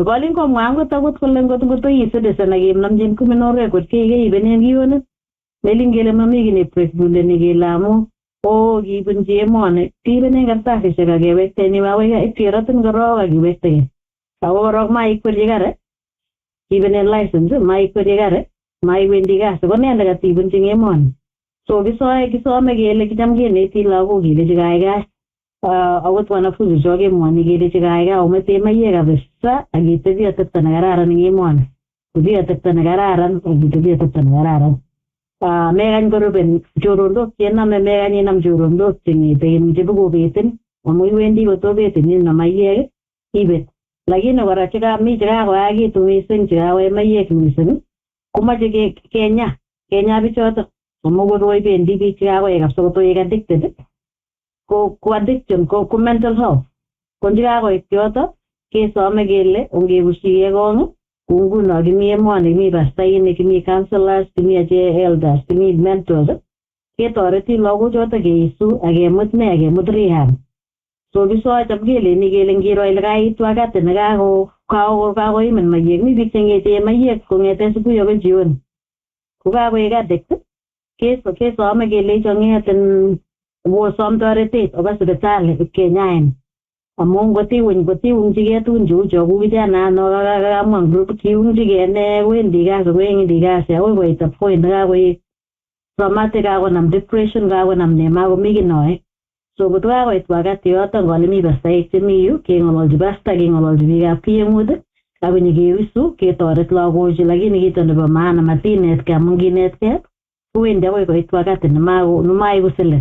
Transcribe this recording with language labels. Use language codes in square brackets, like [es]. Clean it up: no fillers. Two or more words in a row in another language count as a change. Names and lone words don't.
[kln] Kolin komwa angot kole ngot ii citizen ak kenamjin [en] criminal record [kln] keibenen kionet. Melin kele mami kiy ne presbuleni kele amu kibunji emoni kiibenen karsasisiek ak kewekte ni mawek itiratin korok ak kiwekte. Ako korok maikwerchi kare kiibenen license maikwerchi kare maiwendi kasi ko ne nekatibunji emoni. So kisome kele kicham keneti lagok kelechi kaikai akot wanafunzi cho kemwoni kelechi kaikai omete mayek kabisa ak itebi atepto nekararan eng emoni. Tebi atepto nekararan ak itebi atepto nekararan. Mekany koruben chorondok chenome mekany inam chorondok cheng'ete chebokobetin amu iwendi kotobetin ino mayek ibet. Lakini kora chekami chekakoyakitu mising chekakoe mayek mising komache kenya bichoto amu koroi bendi biik chekakoe kabisa kotoek addicted ko addiction ko [en] mental health. [kln] Ko chekakoek choto kesome kele ongebushike kong kou nguno kimi emoni kimi pastainik kimi counselors kimi elders kimi mentors ketoreti lagochoto keisu akemut akemut rehab. So bisoe cham keleni kele ngiro ile kaitu wakati kakoimen mayek. Mi biik cheng'ete mayek kong'ete subui akoi jioni. Kokakoek addict kesome kelecho ng'etin wosom toretet oba sipitali ipkenyain. Amu ngotiung'chigei tugun cheu cho ku kijana no kakamwa group kiung'chigei ne wendi kasi akoi koit [en] a point [kln] nekakoek traumatic kakonam depression kakonam ne makomi kiy noe. So kot kakoit wakati yoto ngole mi pastaek chemi yu keng'ololji pasta keng'ololji biikab kiyeng'ut ak nyikewisu ketoret lagochu. Lakini kito nebo maana matinetkei amu nginetkei kowendi akoi koit wakati nemaiku silet.